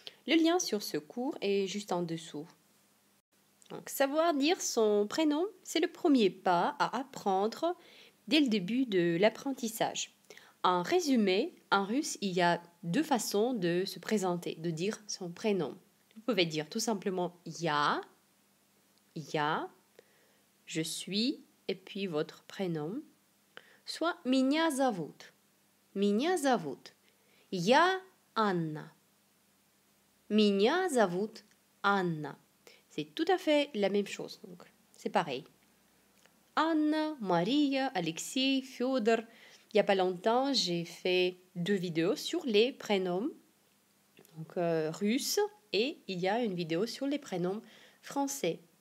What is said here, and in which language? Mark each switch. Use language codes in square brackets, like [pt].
[fr] Le lien sur ce cours est juste en dessous. Donc, savoir dire son prénom, c'est le premier pas à apprendre dès le début de l'apprentissage. En résumé, en russe, il y a 2 façons de se présenter, de dire son prénom. Vous pouvez dire tout simplement ya, je suis, et puis votre prénom. [ru] Soit меня зовут, я Anna. Меня зовут Anna. [fr] C'est tout à fait la même chose, donc c'est pareil. Anna, Maria, Alexei, Fyodor. Il n'y a pas longtemps, j'ai fait 2 vidéos sur les prénoms russes et il y a une vidéo sur les prénoms français.